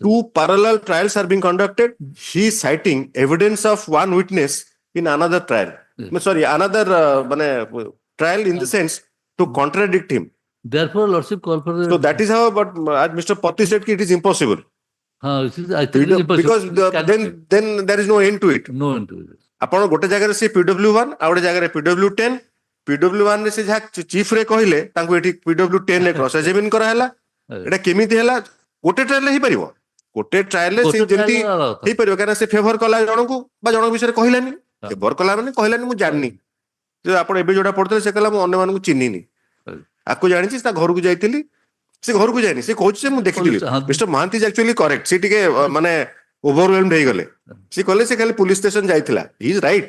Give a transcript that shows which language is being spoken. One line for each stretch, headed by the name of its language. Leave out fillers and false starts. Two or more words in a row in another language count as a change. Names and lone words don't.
English: two parallel trials are being conducted. He is citing evidence of one witness in another trial. Yes. Sorry, another trial in the sense to contradict him. Therefore, Lordship called for the. So that is how, but as Mr. Potti said, it is impossible. I think it is impossible. Because then there is no end to it. No end to it.
Odia: ଆପଣ ଗୋଟେ ଜାଗାରେ ସେ PW1 ଆଉ ଗୋଟେ ଜାଗାରେ PW10 PW1 ରେ ସେ ଯାହା ଚିଫ ରେ କହିଲେ ତାଙ୍କୁ ଏଠି PW10 ରେ
English: cross examine
Odia: କରାହେଲା ଏଟା କେମିତି ହେଲା ଗୋଟେ ଟ୍ରାଏଲ ରେ ହେଇପାରିବ ଗୋଟେ ଟ୍ରାଏଲ ରେ ସେ ଯେମିତି ହେଇପାରିବ କାରଣ ସେ ଫେଭର କଲା ଜଣକୁ ବା ଜଣଙ୍କ ବିଷୟରେ କହିଲାନି ଫେଭର କଲା ମାନେ କହିଲାନି ମୁଁ ଜାଣିନି ଯେ ଆପଣ ଏବେ ଯୋଉଟା ପଢୁଥିଲେ ସେ କହିଲା ମୁଁ ଅନ୍ୟମାନଙ୍କୁ ଚିହ୍ନିନି ଆକୁ ଜାଣିଛି ତା ଘରକୁ ଯାଇଥିଲି ସେ ଘରକୁ ଯାଇନି ସେ କହୁଛି ଯେ ମୁଁ ଦେଖିଥିଲି ମିଷ୍ଟର ମହାନ୍ତି
English: is actually correct
Odia: ସେ ଟିକେ ମାନେ ଓଭରୱେଲ୍ମଡ ହେଇଗଲେ ସେ କହିଲେ ସେ ଖାଲି ପୁଲିସ ଷ୍ଟେସନ ଯାଇଥିଲା
English: he is right